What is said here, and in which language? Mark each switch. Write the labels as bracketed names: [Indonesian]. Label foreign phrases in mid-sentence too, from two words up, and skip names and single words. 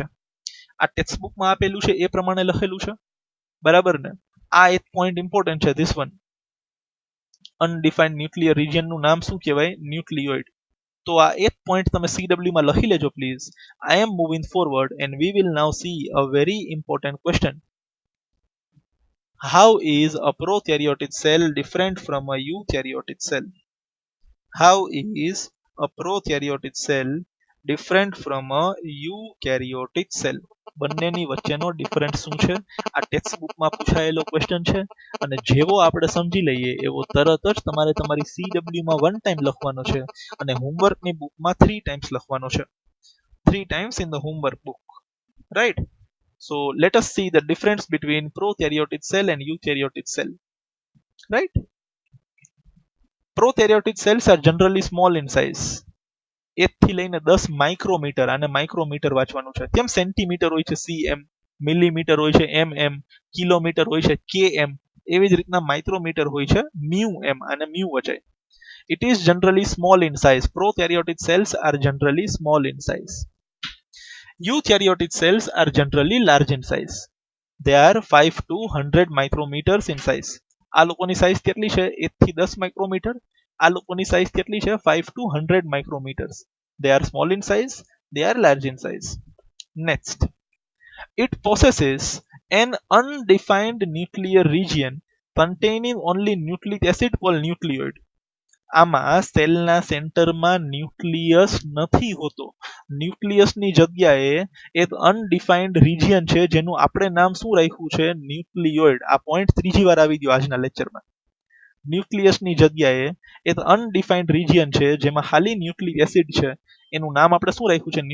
[Gujarati] આ ટેક્સ્ટબુકમાં આપેલું છે એ પ્રમાણે લખેલું છે, બરાબર ને. આ એક પોઈન્ટ ઇમ્પોર્ટન્ટ છે, [English] this one. undefined nuclear [Gujarati] રિજિયનનું નામ શું કહેવાય? ન્યુક્લિયોઇડ. તો આ એક પોઈન્ટ તમે CW માં લખી લેજો પ્લીઝ. [English] I am moving forward and we will now see a very important question. How is a prokaryotic cell different from a eukaryotic cell? How is a prokaryotic cell different from a eukaryotic cell? [Gujarati] બંનેની વચ્ચેનો ડિફરન્સ શું છે? આ ટેક્સ્ટબુકમાં પૂછાયેલો ક્વેશ્ચન છે અને જેવો આપણે સમજી લઈએ એવો તરત જ તમારે તમારી CW માં 1 ટાઈમ લખવાનો છે અને હોમવર્કની બુકમાં 3 ટાઈમ્સ લખવાનો છે. [English] 3 times in the homework book, right? So let us see the difference between prokaryotic cell and eukaryotic cell, right? Prokaryotic cells are generally small in size. [Gujarati] 1 થી લઈને 10 માઇક્રોમીટર, આને માઇક્રોમીટર વાંચવાનું છે. કેમ સેન્ટીમીટર હોય છે cm, મિલીમીટર હોય છે mm, કિલોમીટર હોય છે km, એવી જ રીતના માઇક્રોમીટર હોય છે μm, આને μ વચાય. [English] It is generally small in size. Prokaryotic cells are generally small in size. Eukaryotic cells are generally large in size. They are 5 to 100 micrometers in size. [Gujarati] આ લોકોની સાઇઝ કેટલી છે? 1 થી 10 માઇક્રોમીટર. આ લોકોની સાઇઝ કેટલી છે? [English] 5 to 100 micrometers. They are small in size. They are large in size. Next, it possesses an undefined nuclear region containing only nucleic acid called nucleoid. [Gujarati] આમાં સેલના સેન્ટરમાં ન્યુક્લિયસ નથી હોતો. ન્યુક્લિયસની જગ્યાએ એક [English] undefined region [Gujarati] છે જેનું આપણે નામ શું રાખ્યું છે? ન્યુક્લિયોઇડ. આ પોઈન્ટ ત્રીજી વાર આવી ગયો આજના લેક્ચરમાં. ન્યુક્લિયસની જગ્યાએ એક [English] undefined region [Gujarati] છે જેમાં ખાલી [English] nucleic acid [Gujarati] છે, એનું નામ આપણે શું રાખ્યું છે?